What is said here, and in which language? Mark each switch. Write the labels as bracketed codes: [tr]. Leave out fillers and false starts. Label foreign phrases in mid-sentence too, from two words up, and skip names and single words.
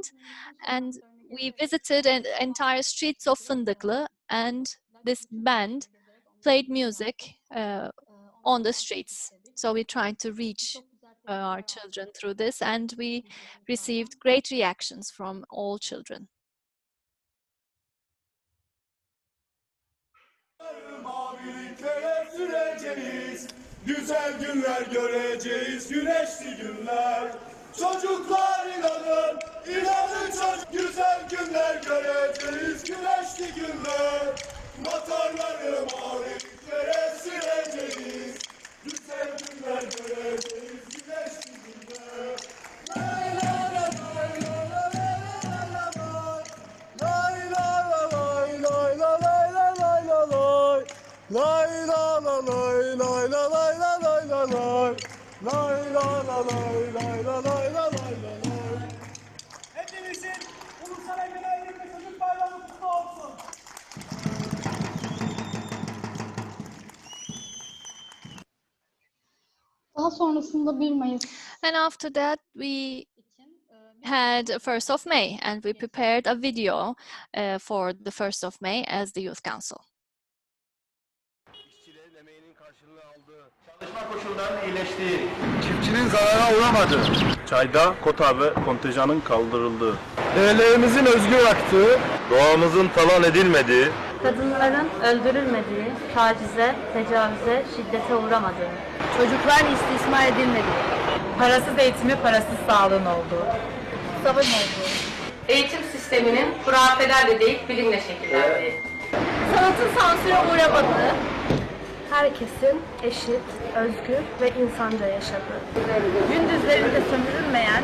[en] And we visited entire streets of Fındıklı, and this band played music on the streets. So we tried to reach our children through this, and we received great reactions from all children. [tr] Maviliklere süreceğiz, güzel günler göreceğiz, güneşli günler. Çocuklar inanın, inanın çocuk, güzel günler göreceğiz, güneşli günler. Motorları maviliklere süreceğiz, güzel günler göreceğiz, güneşli günler. Lay la la lay la la la la la la. Lay la la lay lay la lay la lay la lay. Lay la la lay lay la lay la lay la lay. Lay la la lay lay la lay la lay la lay. Hepinizin Ulusal Egemenlik ve Çocuk Bayramı kutlu olsun. Daha sonrasında 1 Mayıs [en] And after that, we had 1st of May, and we prepared a video for the 1st of May as the Youth Council. [tr] İşçilerin emeğinin karşılığını aldığı, çalışma koşullarının iyileştiği, çiftçinin zarara uğramadığı, çayda kota ve kontenjanın kaldırıldığı, değerlerimizin özgür aktığı, doğamızın talan edilmediği, kadınların öldürülmediği, tacize, tecavüze, şiddete uğramadığı, çocuklar istismar edilmediği, parasız eğitimi, parasız sağlığın olduğu, savaş olduğu, eğitim sisteminin hurafelerle değil bilimle şekillendiği, sanatın sansüre uğramadığı, herkesin eşit, özgür ve insanca yaşadığı, gündüzlerinde sömürülmeyen,